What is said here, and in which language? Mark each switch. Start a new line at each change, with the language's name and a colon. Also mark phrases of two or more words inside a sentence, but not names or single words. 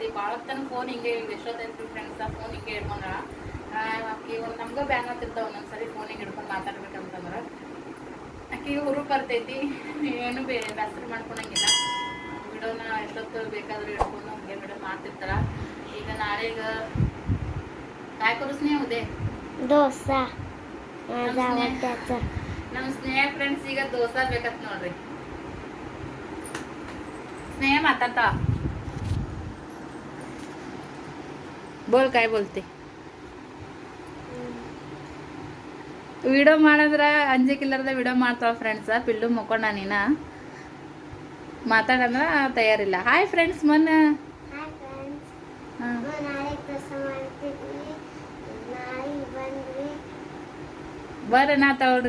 Kannada: ಭಾಳ ತನಕ ಫೋನ್ ಹಿಂಗೆ ಎಷ್ಟೊತ್ತೈತಿ ಫ್ರೆಂಡ್ಸ್, ಫೋನ್ ಹಿಂಗೆ ಹಿಡ್ಕೊಂಡ್ರ ಅಕ್ಕಿ ಒಂದು ನಮ್ಗೆ ಬ್ಯಾನ್ ಆಗ್ತಿರ್ತಾವೆ ಒಂದೊಂದು ಸರಿ ಫೋನಿಗೆ ಹಿಡ್ಕೊಂಡು ಮಾತಾಡ್ಬೇಕಂತಂದ್ರೆ ಅಕ್ಕಿಗೆ ಹುರುಪ್ ಬರ್ತೈತಿ. ಏನು ಬೇಸರ ಮಾಡ್ಕೊಳಂಗಿಲ್ಲ. ವಿಡಿಯೋನ ಎಷ್ಟೊತ್ತು ಬೇಕಾದರೂ ಹಿಡ್ಕೊಂಡು ಹಂಗೆ ವಿಡಿಯೋ ಮಾಡ್ತಿರ್ತಾರ. ಈಗ ನಾಳೆಗ
Marathi: काय करू स्नेह उद्या डोसा
Kannada: ನಮ್ಮ ಸ್ನೇಹ ಫ್ರೆಂಡ್ಸ್ ಈಗ ದೋಸಾ ಬೇಕತ್ ನೋಡ್ರಿ. ಸ್ನೇಹ ಮಾತಾಡ್ತಾ
Marathi: बोल काय बोलते.
Kannada: ವಿಡಿಯೋ ಮಾಡಿದ್ರ ಅಂಜಿಕಿಲ್ಲರದ ವಿಡಿಯೋ ಮಾಡ್ತಾವ ಫ್ರೆಂಡ್ಸ್. ಪಿಲ್ಲು ಮುಕ್ಕೊಂಡ ನೀನ ಮಾತಾಡಂದ್ರ ತಯಾರಿಲ್ಲ. ಹಾಯ್ ಫ್ರೆಂಡ್ಸ್. ಮೊನ್ನೆ ಬರ್ರಿ ನಾ ತಗೊಳ್ರಿ.